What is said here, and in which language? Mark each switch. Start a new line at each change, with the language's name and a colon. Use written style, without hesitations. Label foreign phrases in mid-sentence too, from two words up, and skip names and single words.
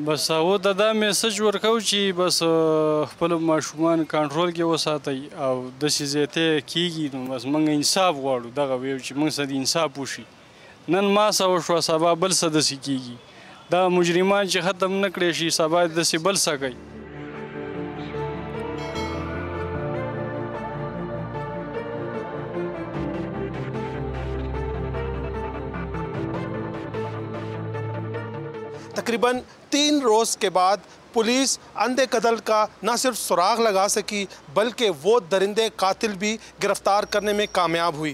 Pashto: بس هغو ته دا میسج ورکوو چې بس خپل ماشومان کنټرول کې وساتئ او داسې زیاتی کېږي نو بس موږ انصاف غواړو. دغه ویو چې موږ سره د انصاف وشي. نن ما څه وشوه سبا بل څه داسې کېږي. دا مجرمان چې ختم نه کړی شي سبا داسې بل څه کوي.
Urdu: تقریباً 3 روز کے بعد پولیس اندھے قتل کا نہ صرف سراغ لگا سکی بلکہ وہ درندے قاتل بھی گرفتار کرنے میں کامیاب ہوئی.